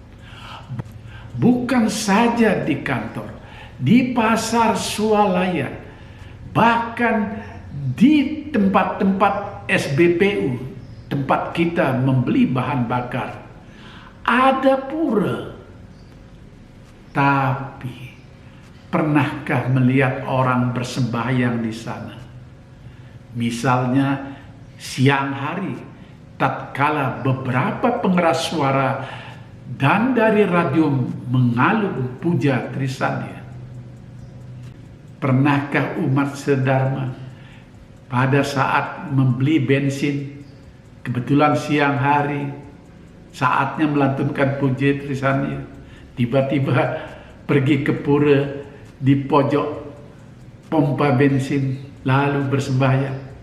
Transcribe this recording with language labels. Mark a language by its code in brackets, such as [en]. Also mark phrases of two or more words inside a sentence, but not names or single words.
[id] Bukan saja di kantor, di pasar swalayan, bahkan di tempat-tempat SBPU, tempat kita membeli bahan bakar, ada pura. Tapi pernahkah melihat orang bersembahyang di sana? Misalnya siang hari, tatkala beberapa pengeras suara dan dari radio mengalun puja Trisandya. Pernahkah umat sedharma pada saat membeli bensin, kebetulan siang hari, saatnya melantunkan puja Trisandya, tiba-tiba pergi ke pura di pojok pompa bensin lalu bersembahyang?